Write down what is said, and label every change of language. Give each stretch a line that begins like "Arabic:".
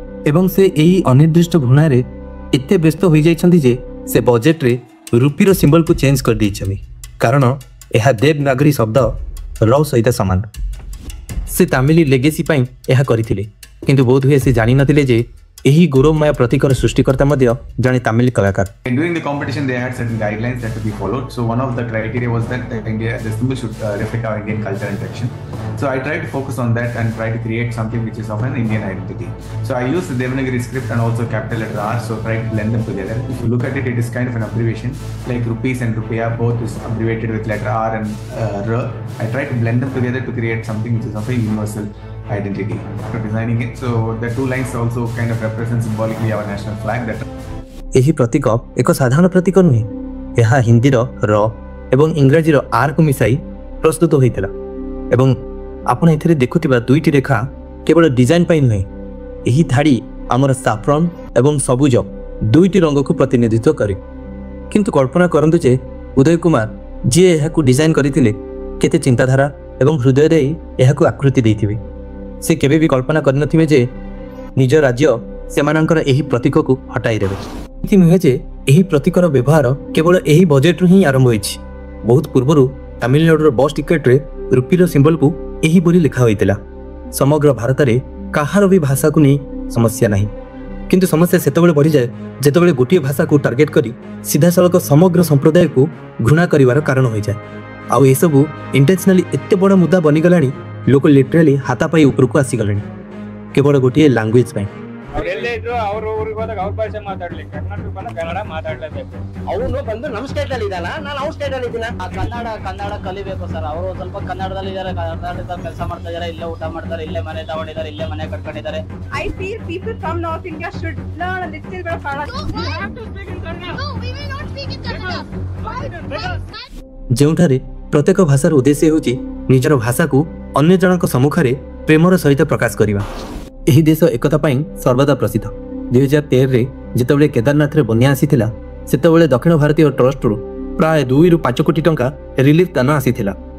Odia: ଏବଂ ସେ ଏହି ଅନିର୍ଦ୍ଦିଷ୍ଟ ଘୃଣାରେ ଏତେ ବ୍ୟସ୍ତ ହୋଇଯାଇଛନ୍ତି ଯେ ସେ ବଜେଟରେ ରୁପିର ସିମ୍ବଲକୁ ଚେଞ୍ଜ କରିଦେଇଛନ୍ତି, କାରଣ ଏହା ଦେବନାଗରୀ ଶବ୍ଦ ର ସହିତ ସମାନ। ସେ ତାମିଲ ଲେଗେସି ପାଇଁ ଏହା କରିଥିଲେ, କିନ୍ତୁ ବୋଧହୁଏ ସେ ଜାଣିନଥିଲେ ଯେ ଏହି ଗୌରବମୟ ପ୍ରତୀକର ସୃଷ୍ଟିକର୍ତ୍ତା ମଧ୍ୟ ଜଣେ ତାମିଲ କଳାକାର।
English: During the competition, they had certain guidelines that to be followed. So one of the criteria was that the symbol should reflect our Indian culture and tradition. So I tried to focus on that and try to create something which is of an Indian identity. So I used the Devanagari script and also capital letter R. So try to blend them together. If you look at it, it is kind of an abbreviation, like rupees and rupiah, both is abbreviated with letter R and R. I tried to blend them together to create something which is of a universal identity after designing it. So the 2 lines also kind of represent symbolically our national flag. That
Odia: ଏହି ପ୍ରତୀକ ଏକ ସାଧାରଣ ପ୍ରତୀକ ନୁହେଁ। ଏହା ହିନ୍ଦୀର ର ଏବଂ ଇଂରାଜୀର ଆର୍ କୁ ମିଶାଇ ପ୍ରସ୍ତୁତ ହୋଇଥିଲା। ଏବଂ ଆପଣ ଏଥିରେ ଦେଖୁଥିବା 2ଟି ରେଖା କେବଳ ଡିଜାଇନ ପାଇଁ ନୁହେଁ, ଏହି ଧାଡ଼ି ଆମର ସାଫ୍ରନ ଏବଂ ସବୁଜ 2ଟି ରଙ୍ଗକୁ ପ୍ରତିନିଧିତ୍ୱ କରେ। କିନ୍ତୁ କଳ୍ପନା କରନ୍ତୁ ଯେ ଉଦୟ କୁମାର ଯିଏ ଏହାକୁ ଡିଜାଇନ କରିଥିଲେ କେତେ ଚିନ୍ତାଧାରା ଏବଂ ହୃଦୟ ଦେଇ ଏହାକୁ ଆକୃତି ଦେଇଥିବେ। ସେ କେବେ ବି କଳ୍ପନା କରିନଥିବେ ଯେ ନିଜ ରାଜ୍ୟ ସେମାନଙ୍କର ଏହି ପ୍ରତୀକକୁ ହଟାଇ ଦେବେ। ଏମିତି ନୁହେଁ ଯେ ଏହି ପ୍ରତୀକର ବ୍ୟବହାର କେବଳ ଏହି ବଜେଟରୁ ହିଁ ଆରମ୍ଭ ହୋଇଛି। ବହୁତ ପୂର୍ବରୁ ତାମିଲନାଡୁର ବସ୍ ଟିକେଟରେ ରୁପିର ସିମ୍ବଲକୁ ଏହିପରି ଲେଖା ହୋଇଥିଲା। ସମଗ୍ର ଭାରତରେ କାହାର ବି ଭାଷାକୁ ନେଇ ସମସ୍ୟା ନାହିଁ, କିନ୍ତୁ ସମସ୍ୟା ସେତେବେଳେ ବଢ଼ିଯାଏ ଯେତେବେଳେ ଗୋଟିଏ ଭାଷାକୁ ଟାର୍ଗେଟ କରି ସିଧାସଳଖ ସମଗ୍ର ସମ୍ପ୍ରଦାୟକୁ ଘୃଣା କରିବାର କାରଣ ହୋଇଯାଏ। ଆଉ ଏସବୁ ଇଣ୍ଟେନ୍ସନାଲି ଏତେ ବଡ଼ ମୁଦ୍ଦା ବନିଗଲାଣି, ଲୋକ ଲିଟରାଲି ହାତାପାଇ ଉପରକୁ ଆସିଗଲେଣି କେବଳ ଗୋଟିଏ ଲାଙ୍ଗୁଏଜ ପାଇଁ।
Kannada: ಅವ್ರೆಲ್ಲಿದ್ರು ಅವ್ರ ಊರಿಗೆ ಹೋದಾಗ ಅವ್ರ ಭಾಷೆ ಮಾತಾಡ್ಲಿ, ಕರ್ನಾಟಕ ಬಂದ ಕನ್ನಡ ಮಾತಾಡ್ಲೇಬೇಕು. ಅವನು ಬಂದು ನಮ್ಮ ಸ್ಟೇಟ್ ಅಲ್ಲಿ ಇದ್ದಾನ, ನಾನು ಅವ್ರ ಸ್ಟೇಟ್ ಅಲ್ಲಿ ಇದ್ದೀನ. ಕನ್ನಡ ಕಲಿಬೇಕು ಸರ್. ಅವರು ಸ್ವಲ್ಪ ಕನ್ನಡದಲ್ಲಿ ಇದ್ದಾರೆ, ಕನ್ನಡದಲ್ಲಿ ಕೆಲಸ ಮಾಡ್ತಾ ಇದಾರೆ, ಇಲ್ಲೇ ಊಟ ಮಾಡ್ತಾರೆ, ಇಲ್ಲೇ ಮನೆ ತಗೊಂಡಿದ್ದಾರೆ, ಇಲ್ಲೇ ಮನೆ ಕಟ್ಕೊಂಡಿದ್ದಾರೆ.
English: I feel people from North India should learn a little bit of Kannada. No, we will not speak in Kannada.
Odia: ଯେଉଁଠାରେ ପ୍ରତ୍ୟେକ ଭାଷାର ଉଦ୍ଦେଶ୍ୟ ହେଉଛି ନିଜର ଭାଷାକୁ ଅନ୍ୟ ଜଣଙ୍କ ସମ୍ମୁଖରେ ପ୍ରେମର ସହିତ ପ୍ରକାଶ କରିବା। ଏହି ଦେଶ ଏକତା ପାଇଁ ସର୍ବଦା ପ୍ରସିଦ୍ଧ। 2013ରେ ଯେତେବେଳେ କେଦାରନାଥରେ ବନ୍ୟା ଆସିଥିଲା, ସେତେବେଳେ ଦକ୍ଷିଣ ଭାରତୀୟ ଟ୍ରଷ୍ଟରୁ ପ୍ରାୟ 2 ରୁ 5 କୋଟି ଟଙ୍କା ରିଲିଫ୍ ଦାନ ଆସିଥିଲା।